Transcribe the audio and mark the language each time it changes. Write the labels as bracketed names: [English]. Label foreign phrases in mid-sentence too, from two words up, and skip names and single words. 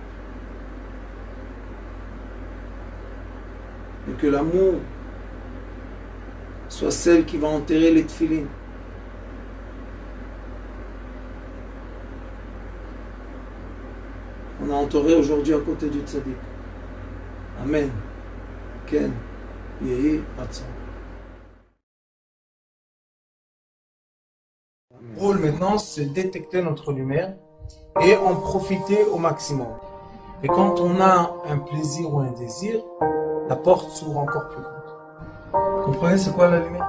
[French] Et que l'amour soit celle qui va enterrer les tefilines. On a enterré aujourd'hui à côté du tzaddik. [Hebrew] Amen. Ken. Yehi Ratzon. [French] Le rôle maintenant, c'est détecter notre lumière et en profiter au maximum. Et quand on a un plaisir ou un désir, la porte s'ouvre encore plus grande. Vous comprenez c'est quoi la lumière?